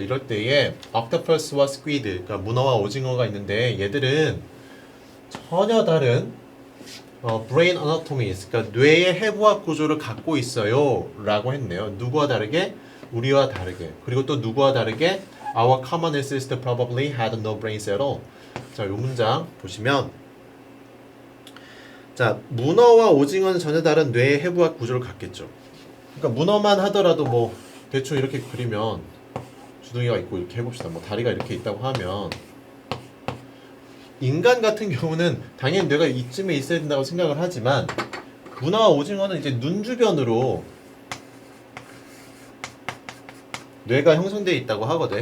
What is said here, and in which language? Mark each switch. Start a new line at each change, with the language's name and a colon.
Korean: 이럴 때에 octopus와 squid, 그러니까 문어와 오징어가 있는데 얘들은 전혀 다른
English: brain anatomies,
Korean: 그러니까 뇌의 해부학 구조를 갖고 있어요 라고 했네요. 누구와 다르게? 우리와 다르게. 그리고 또 누구와 다르게?
English: Our common ancestor probably had no brains at all.
Korean: 자, 이 문장 보시면 자, 문어와 오징어는 전혀 다른 뇌의 해부학 구조를 갖겠죠. 그러니까 문어만 하더라도 뭐 대충 이렇게 그리면 주둥이가 있고 이렇게 해봅시다. 뭐 다리가 이렇게 있다고 하면 인간 같은 경우는 당연히 뇌가 이쯤에 있어야 된다고 생각을 하지만 문어와 오징어는 이제 눈 주변으로 뇌가 형성되어 있다고 하거든.